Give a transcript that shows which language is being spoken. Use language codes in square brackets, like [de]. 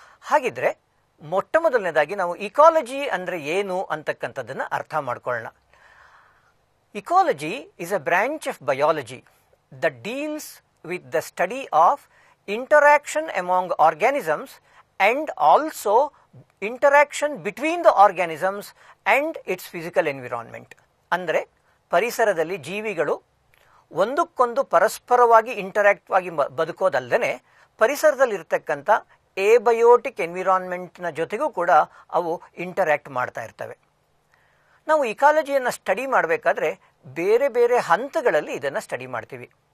[kn] ಹಾಗಿದ್ರೆ ಮೊಟ್ಟ ಮೊದಲನೇದಾಗಿ ನಾವು ಇಕಾಲಜಿ ಅಂದರೆ ಏನು ಅಂತಕ್ಕಂಥದ್ದನ್ನು ಅರ್ಥ ಮಾಡ್ಕೊಳ್ಳೋಣ. [en] Ecology is a branch of biology that deals with the study of interaction among organisms and also interaction between the organisms and its physical environment. [kn] ಅಂದರೆ ಪರಿಸರದಲ್ಲಿ ಜೀವಿಗಳು ಒಂದಕ್ಕೊಂದು ಪರಸ್ಪರವಾಗಿ ಇಂಟರಾಕ್ಟ್ ಆಗಿ ಬದುಕೋದಲ್ಲದೆ ಪರಿಸರದಲ್ಲಿರ್ತಕ್ಕಂಥ ಏಬಯೋಟಿಕ್ ಎನ್ವಿರಾನ್ಮೆಂಟ್ನ ಜೊತೆಗೂ ಕೂಡ ಅವು ಇಂಟರಾಕ್ಟ್ ಮಾಡ್ತಾ ಇರ್ತವೆ. ನಾವು ಇಕಾಲಜಿಯನ್ನು ಸ್ಟಡಿ ಮಾಡಬೇಕಾದ್ರೆ ಬೇರೆ ಬೇರೆ ಹಂತಗಳಲ್ಲಿ ಇದನ್ನು ಸ್ಟಡಿ ಮಾಡ್ತೀವಿ.